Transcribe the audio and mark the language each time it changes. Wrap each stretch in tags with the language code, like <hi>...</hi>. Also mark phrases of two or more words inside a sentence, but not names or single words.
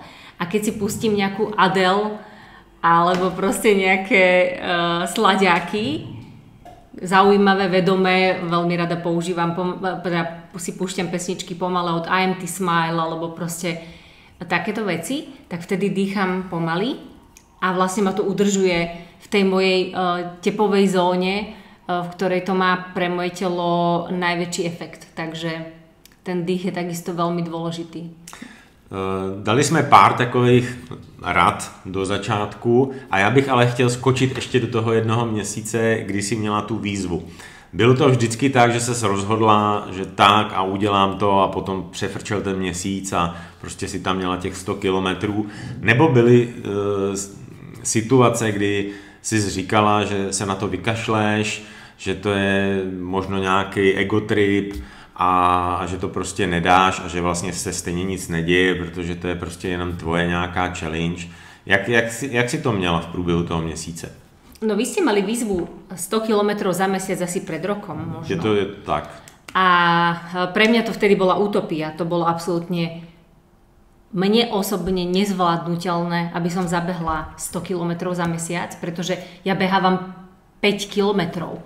<sk>A keď si pustím nejakú Adele alebo proste nejaké slaďáky, zaujímavé, vedomé, veľmi rada používam, si púšťam pesničky pomale od IMT Smile alebo proste takéto veci, tak vtedy dýcham pomaly a vlastne ma to udržuje v tej mojej tepovej zóne, v ktorej to má pre moje telo najväčší efekt. Takže ten dých je takisto</sk> <cs>velmi důležitý. Dali jsme pár takových rad do začátku a já bych ale chtěl skočit ještě do toho jednoho měsíce, kdy jsi měla tu výzvu. Bylo to vždycky tak, že ses rozhodla, že tak a udělám to a potom přefrčel ten měsíc a prostě si tam měla těch 100 kilometrů? Nebo byly situace, kdy jsi říkala, že se na to vykašleš, že to je možno nějaký egotrip, a že to prostě nedáš a že vlastně se stejně nic neděje, protože to je prostě jenom tvoje nějaká challenge. Jak si to měla v průběhu toho měsíce?</cs> <sk>No vy ste mali výzvu 100 km za mesiac asi pred rokom možno. Je to tak. A pre mňa to vtedy bola utopia. To bolo absolútne mne osobne nezvládnutelné, aby som zabehla 100 km za mesiac, pretože ja behávam 5 kilometrov.</sk>